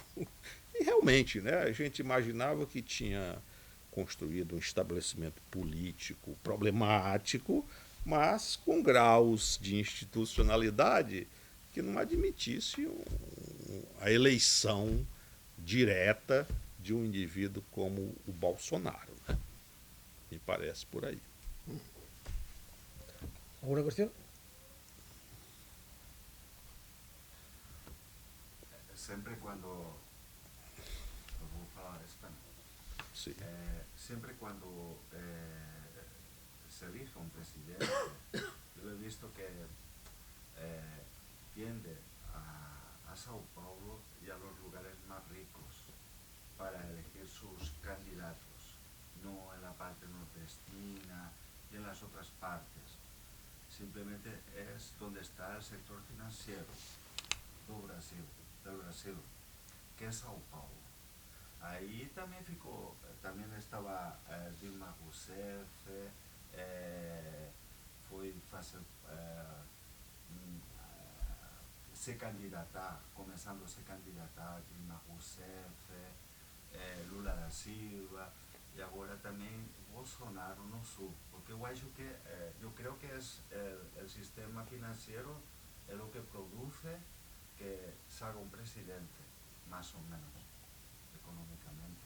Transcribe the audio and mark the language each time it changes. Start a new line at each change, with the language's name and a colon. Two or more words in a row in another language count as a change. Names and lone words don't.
Portuguese: E realmente, né, a gente imaginava que tinha construído um estabelecimento político problemático, mas com graus de institucionalidade que não admitisse a eleição direta de um indivíduo como o Bolsonaro, né? Me parece por aí.
Spanish: ¿Alguna cuestión?
Portuguese: Sempre quando eu vou falar espanhol, Sim. sempre quando
Spanish: se elige un presidente, yo he visto que tiende a Sao Paulo y a los lugares más ricos para elegir sus candidatos, no en la parte nordestina y en las otras partes. Simplemente es donde está el sector financiero del Brasil, que es Sao Paulo.
Portuguese: Aí também estava Dilma Rousseff, foi fazer, se candidatar, começando a se candidatar Dilma Rousseff, Lula da Silva, e agora também Bolsonaro no Sul, porque eu acho que, eu creio que é o sistema financeiro é o que produz que salga um presidente, mais ou menos, economicamente.